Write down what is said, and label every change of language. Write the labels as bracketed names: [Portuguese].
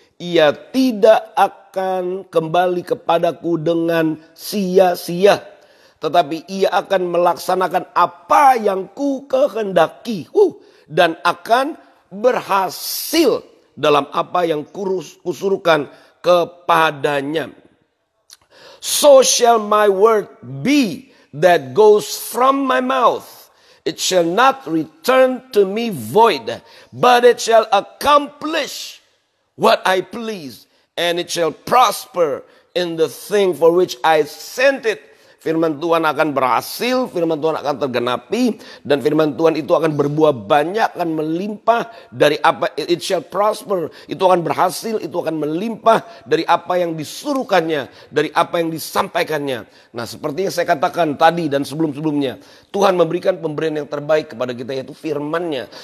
[Indonesian] Ia tidak akan kembali kepadaku dengan sia-sia, tetapi ia akan melaksanakan apa yang ku kehendaki. Dan akan berhasil dalam apa yang kusuruhkan kepadanya. [English] So shall my word be that goes from my mouth. It shall not return to me void, but it shall accomplish what I please, and it shall prosper in the thing for which I sent it. [Indonesian] Firman Tuhan akan berhasil, firman Tuhan akan tergenapi, dan firman Tuhan itu akan berbuah banyak, akan melimpah dari apa, [English] it shall prosper, [Indonesian] itu akan berhasil, itu akan melimpah dari apa yang disuruhkannya, dari apa yang disampaikannya. Nah, seperti yang saya katakan tadi dan sebelum-sebelumnya, Tuhan memberikan pemberian yang terbaik kepada kita, yaitu firman-Nya.